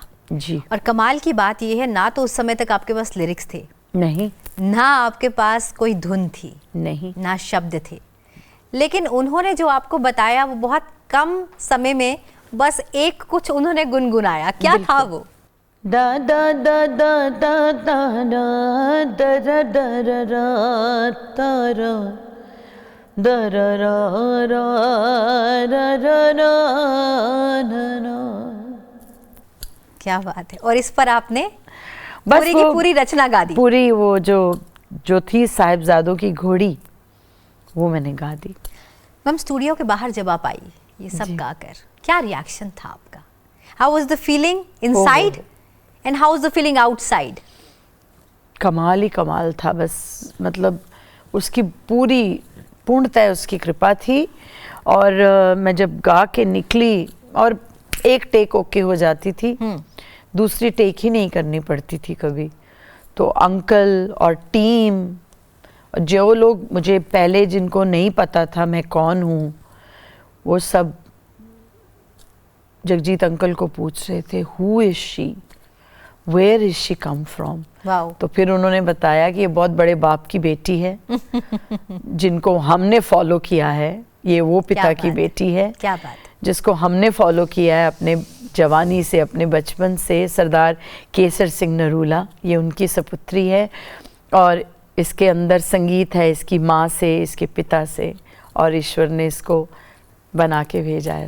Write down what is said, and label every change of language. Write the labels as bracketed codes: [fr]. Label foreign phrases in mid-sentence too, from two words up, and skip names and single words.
[hi] जी। और कमाल की बात ये है, ना तो उस समय तक आपके पास लिरिक्स थे, नहीं, ना आपके पास कोई धुन थी, नहीं, ना शब्द थे, लेकिन उन्होंने जो आपको बताया वो बहुत कम समय में बस एक कुछ उन्होंने गुनगुनाया। क्या था वो? दा दा दा दा दा दा दा दा दा दा तारा दा रा रा रा रा रा। क्या बात है। और इस पर आपने बस पूरी की पूरी रचना गा दी। पूरी वो जो थी साहिबजादों की घोड़ी, वो मैंने गा दी। मैम स्टूडियो के बाहर जब आप आई ये सब गाकर, क्या रिएक्शन था आपका? [en] How was the feeling inside and how was the feeling outside? [hi] कमाल ही कमाल था बस, मतलब उसकी पूर्णतः उसकी कृपा थी। और मैं जब गा के निकली और एक [en] take okay [hi] हो जाती थी, दूसरी टेक ही नहीं करनी पड़ती थी कभी। तो अंकल और टीम, जो लोग मुझे पहले जिनको नहीं पता था मैं कौन हूँ, वो सब जगजीत अंकल को पूछ रहे थे, [en] Who is she, where is she come from. [hi] तो फिर उन्होंने बताया कि ये बहुत बड़े बाप की बेटी है जिनको हमने फॉलो किया है, ये वो पिता की बेटी है। क्या बात। जिसको हमने फॉलो किया है अपने जवानी से, अपने बचपन से। सरदार केसर सिंह नरूला, ये उनकी सपुत्री है और इसके अंदर संगीत है इसकी माँ से, इसके पिता से, और ईश्वर ने इसको बना के भेजा है।